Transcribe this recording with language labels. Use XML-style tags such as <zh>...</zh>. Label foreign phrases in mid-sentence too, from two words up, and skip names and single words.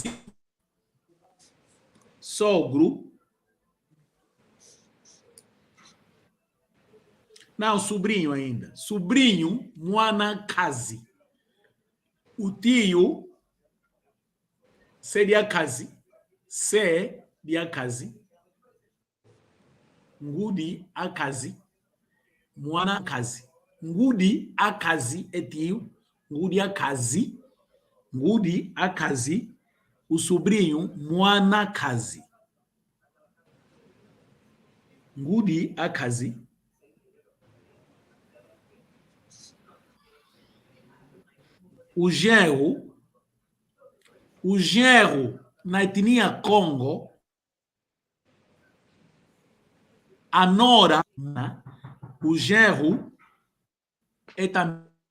<pt>Sogro. Não, sobrinho ainda. Sobrinho,</pt> <kg>Mwana Kazi.</kg> <pt>O tio seria Kazi. Seria Kazi.</pt> <kg>Ngudi Akazi. Mwana Kazi. Ngudi Akazi</kg> <pt>é tio.</pt> <kg>Ngudi Akazi. Ngudi Akazi.</kg> <pt>O sobrinho,</pt> <kg>Mwana Kazi. Ngudi Akazi.</kg> <pt>O genro na etnia Congo, a nora, o genro é também.</pt>